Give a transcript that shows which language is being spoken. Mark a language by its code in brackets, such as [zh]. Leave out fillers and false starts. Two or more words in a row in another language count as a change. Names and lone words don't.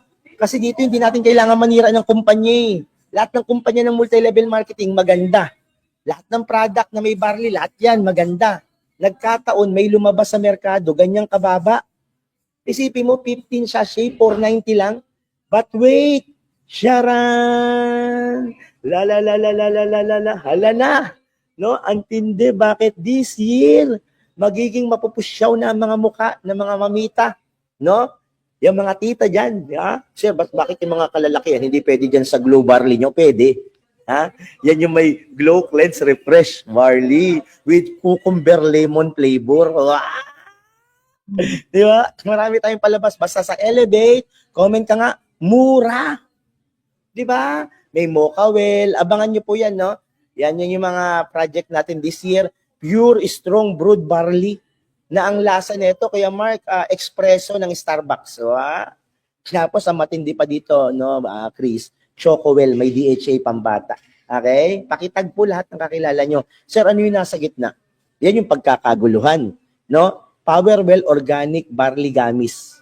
[tl] Kasi dito hindi natin kailangan manira ng kumpanya eh. Lahat ng kumpanya ng [en] multi-level marketing [tl] maganda. Lahat ng product na may barley, lahat 'yan maganda. Nagkataon may lumabas sa merkado, ganyang kababa. Isipin mo 15 sachet, 490 lang. [en] But wait, Sharan! La la la la la la la la la. [tl] Hala na. No, ang tindi, bakit [en] this year [tl] magiging mapupusyaw na ang mga muka ng mga mamita, no? Yung mga tita diyan, ha? Sir, bakit yung mga kalalakihan hindi pwede diyan sa Glow Barley nyo? Pwede. Ha? Yan yung may Glow Cleanse Refresh Barley [en] with cucumber lemon flavor. [tl] Wow! Di ba? Marami tayong palabas. Basta sa Elevate, comment ka nga, mura. Di ba? May Mocha Well. Abangan nyo po yan, no? Yan yung mga project natin [en] this year. Pure strong brewed barley [tl] na ang lasa nito, kaya Mark, espresso ng Starbucks. So, tapos ang matindi pa dito, no, Chris, Choco Well, may DHA pambata. Okay? Pakitag po lahat ng kakilala nyo. Sir, ano yung nasa gitna? Yan yung pagkakaguluhan, no? Power Well Organic Barley Gummies.